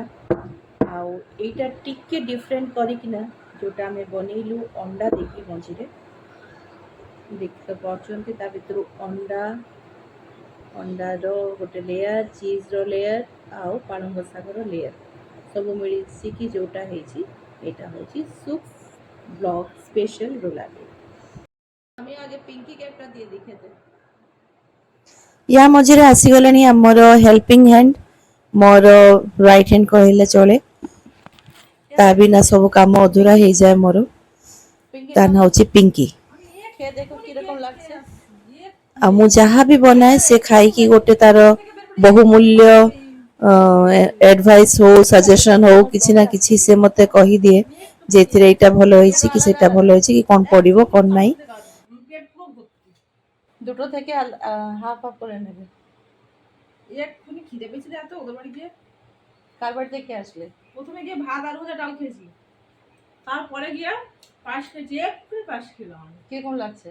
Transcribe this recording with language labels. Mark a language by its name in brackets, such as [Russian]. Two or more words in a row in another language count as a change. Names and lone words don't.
[Odia] ଆଉ ଏଇଟା ଟିକେ ଡିଫରେଣ୍ଟ କରିକିନା ଯେଉଁଟା ଆମେ ବନେଇଲୁ ଅଣ୍ଡା ଦେଇକି ମଝିରେ, ଦେଖି ତ ପାରୁଛନ୍ତି। ତା ଭିତରୁ ଅଣ୍ଡାର ଗୋଟେ ଲେୟାର, ଚିଜ୍ର ଲେୟାର ଆଉ ପାଳଙ୍ଗ ଶାଗର ଲେୟାର ସବୁ ମିଳିକି ଯେଉଁଟା ହେଇଛି, ଏଇଟା ହେଉଛି ସୁପ୍ ବ୍ଲଗ ସ୍ପେଶାଲ ରୋଲାଦେ। [Bangla] আমি আগে পিঙ্কি ক্যাপটা দিয়ে দেখাতে। [Odia] ୟା ମଝିରେ ଆସିଗଲାଣି ଆମର [English] helping hand, [Odia] ମୋର [English] right hand [Odia] କହିଲେ ଚଳେ। ତା ବିନା ସବୁ କାମ ଅଧୁରା ହେଇଯାଏ ମୋର। ତା ନାଁ ହେଉଛି ପିଙ୍କି। [Bangla] খেয়ে দেখো কিরকম লাগছে। [Odia] ଆଉ ମୁଁ ଯାହା ବି ବନାଏ ସେ ଖାଇକି ଗୋଟେ ତାର ବହୁମୂଲ୍ୟ ଆଡଭାଇସ୍ ହଉ, ସଜେସନ୍ ହଉ, କିଛି ନା କିଛି ସେ ମୋତେ କହିଦିଏ ଯେ ଏଥିରେ ଏଇଟା ଭଲ ହେଇଛି କି ସେଇଟା ଭଲ ହେଇଛି କି କ'ଣ ପଡ଼ିବ କ'ଣ ନାହିଁ। [Bangla] দুটো থেকে [English] half half [Bangla] করে নেবে। এক্ষুনি খিদে পেয়েছিল এত ওদের বাড়ি গিয়ে। কার বাড়ি থেকে আসলে? প্রথমে গিয়ে ভাত আলু ভাজা ডাল খেয়েছি, তারপরে গিয়ে পাশ খেয়েছি, এক্ষুনি পাশ খেলাম। কিরকম লাগছে?